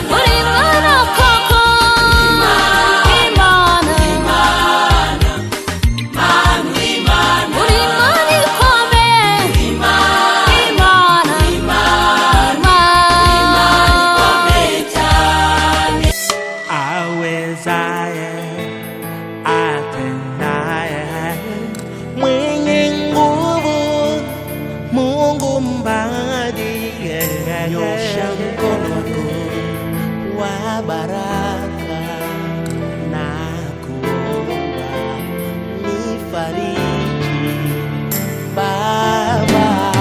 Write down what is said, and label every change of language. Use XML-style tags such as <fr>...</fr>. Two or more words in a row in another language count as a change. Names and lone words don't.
<rw>Uri Imana koko, Imana, Imana, Imana, uri Imana. Uri Imana ikomeye, Imana, Imana, Imana, ikomeye cyane.</rw> <sw>awezaye atendaye mwenye nguvu Mungu mbadie, nyosha mkono wako wa baraka na kuomba nifariji Baba.</sw>